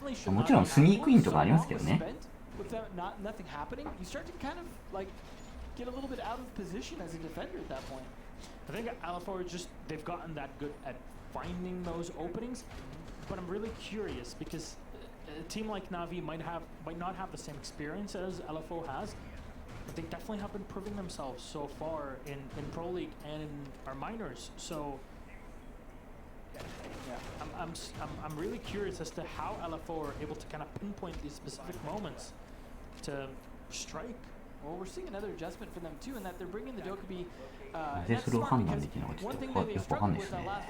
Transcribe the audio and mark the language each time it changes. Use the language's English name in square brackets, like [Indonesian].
[Japanese] もちろんスニークインとかありますけどね。 [English] With nothing happening, you start to kind of like get a little bit out of position as a defender at that point. I think Alafor just they've gotten that good at finding those openings, but I'm really curious because a team like Navi might not have the same experience as LFO has, but they definitely have been proving themselves so far in Pro League and in our minors. So yeah, I'm really curious as to how LFO are able to kind of pinpoint these specific moments to strike. Well, we're seeing another adjustment for them too, in that they're bringing the Dokkaebi. [Japanese] なぜそれを判断できるのかちょっとよくわかんないですね。